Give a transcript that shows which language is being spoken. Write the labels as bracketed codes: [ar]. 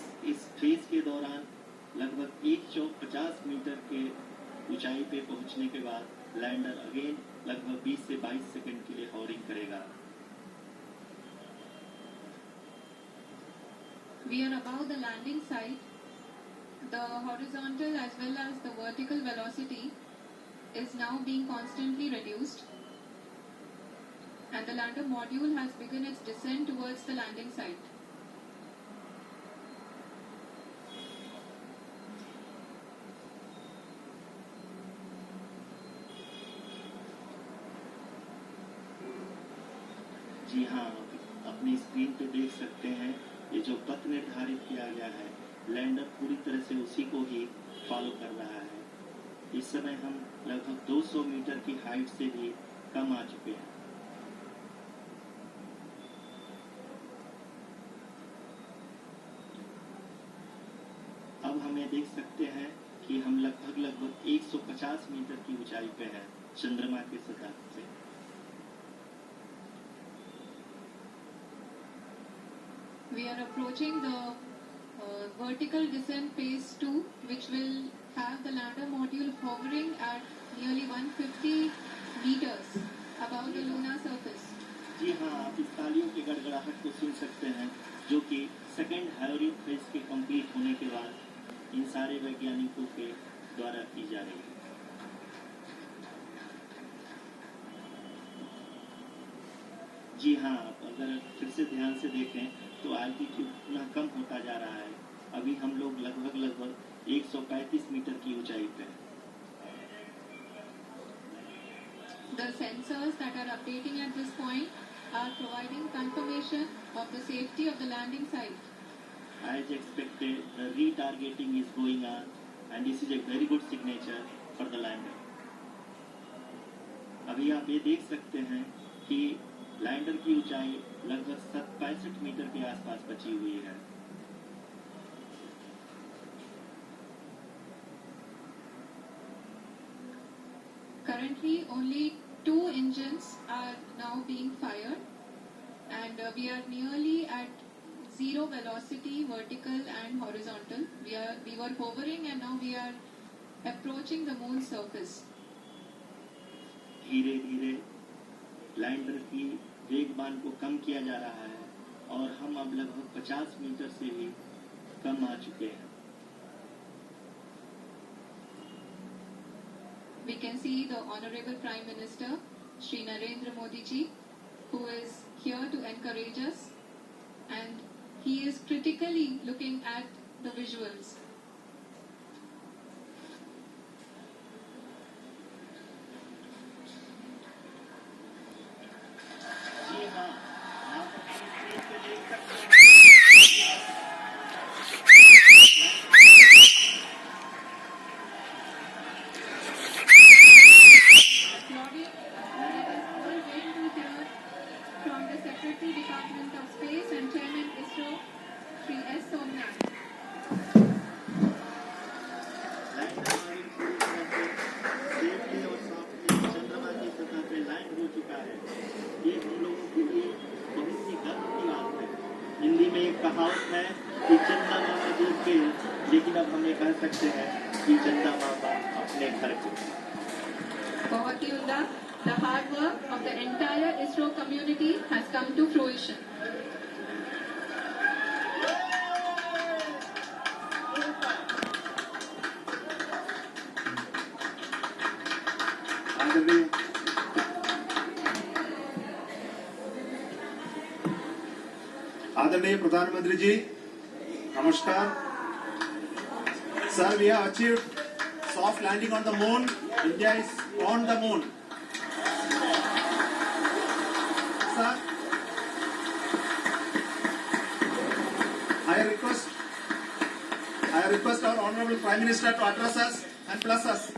[hi] इस फेज के दौरान लगभग 150 मीटर के ऊंचाई पे पहुंचने के बाद लैंडर अगेन लगभग 20 से 22 सेकंड के लिए हॉरिंग करेगा। [en] We are above the landing site. The horizontal as well as the vertical velocity is now being constantly reduced, and the lander module has begun its descent towards the landing site. [hi] जी हाँ, अपनी screen पे देख सकते हैं ये जो पथ निर्धारित किया गया है, लैंडर पूरी तरह से उसी को ही फॉलो कर रहा है। इस समय हम लगभग 200 मीटर की हाइट से भी कम आ चुके हैं। अब हमें देख सकते हैं कि हम लगभग 150 मीटर की ऊंचाई पे हैं चंद्रमा की सतह से। [en] We are approaching the vertical descent phase 2, which will have the lander module hovering at nearly 150 meters above the lunar surface. [hi] जी हाँ, आप इस तालियों की गड़गड़ाहट को सुन सकते हैं, जो कि सेकेंड हैवरिंग फेज के कंप्लीट होने के बाद इन सारे वैज्ञानिकों के द्वारा की जा रही है। जी हाँ, अगर फिर से ध्यान से देखें तो एल्टीट्यूड इतना कम होता जा रहा है। अभी हम लोग लगभग 135 मीटर की ऊंचाई पे हैं। [en] The sensors that are updating at this point are providing confirmation of the safety of the landing site. As expected, the retargeting is going on, and this is a very good signature for the lander. [hi] अभी आप ये देख सकते हैं कि lander की ऊंचाई लगभग 65 मीटर के आसपास बची हुई है। [en] Currently, only 2 engines are now being fired, and we are nearly at zero velocity, vertical and horizontal. We were hovering, and now we are approaching the moon's surface. [hi] धीरे धीरे लैंडर की वेगमान को कम किया जा रहा है और हम अब लगभग 50 मीटर से भी कम आ चुके हैं। [en] We can see the Honorable Prime Minister, Shri Narendra Modi ji, who is here to encourage us, and he is critically looking at the visuals. [hi] जी हाँ, आप अपनी स्क्रीन पे देख सकते हैं। [en] Lobby, it is all waiting to hear from the Secretary Department of Space and Chairman ISRO, Shri S. Somnath. [hi] Lander हमारी पूरी तरह से सेफली और सॉफ्टली चंद्रमा की सतह पे लैंड हो चुका है। ये हम लोगों के लिए बहुत ही गर्व की बात है। हिंदी में एक कहावत है कि चंदा मामा दूर के, लेकिन अब हम ये कह सकते हैं कि चंदा मामा अपने घर के। बहुत ही उम्दा, [en] the hard work of the entire ISRO community has come to fruition. [hi] आदरणीय प्रधानमंत्री जी, नमस्कार। [en] Sir, we have achieved soft landing on the moon. India is on the moon. Sir, I request our Honorable Prime Minister to address us and bless us.